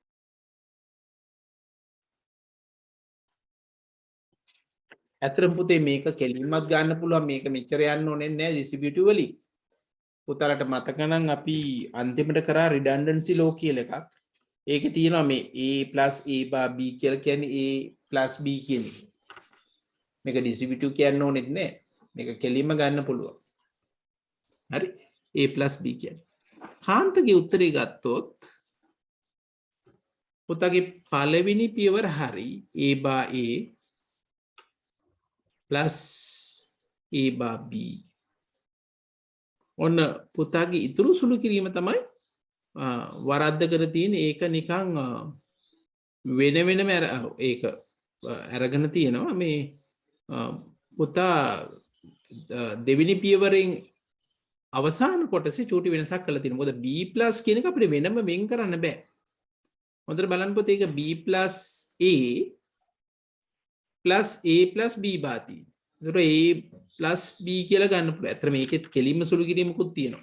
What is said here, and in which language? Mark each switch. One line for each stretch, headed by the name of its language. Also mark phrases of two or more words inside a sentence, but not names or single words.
Sinhala: ඇත්තටම පුතේ මේක කෙලින්මත් ගන්න පුළුවන්, මේක මෙච්චර යන්න ඕනේ නැහැ distributive වලින්. පුතාලට මතක නම් අපි අන්තිමට කරා
English: redundancy law
Sinhala: කියලා එකක්. ඒකේ තියෙනවා මේ
English: a plus a bar b
Sinhala: කියලා කියන්නේ
English: a plus b
Sinhala: කියන එක. මේක distributive කියන්න ඕනෙත් නැහැ. මේක කෙලින්ම ගන්න පුළුවන්. හරි,
English: a plus b
Sinhala: කියන්නේ. කාන්තගේ උත්තරේ ගත්තොත් පුතාගේ පළවෙනි පියවර හරි
English: a bar a plus a bar b.
Sinhala: ඔන්න පුතාගේ ඉතුරු සුළු කිරීම තමයි වරද්දගෙන තියෙන. ඒක නිකන් වෙන වෙනම ඒක අරගෙන තියෙනවා. මේ පුතා දෙවෙනි පියවරෙන් අවසාන කොටසේ චූටි වෙනසක් කරලා තියෙනවා. මොකද b+ කියන එක අපිට වෙනම වෙන් කරන්න බෑ. හොඳට බලන්න පුතේ, ඒක
English: b plus a plus a plus b
Sinhala: බාති. ඒතර
English: a plus b
Sinhala: කියලා ගන්න පුළුවන්. ඇත්තට මේකෙත් කෙලින්ම සුළු කිරීමකුත් තියෙනවා.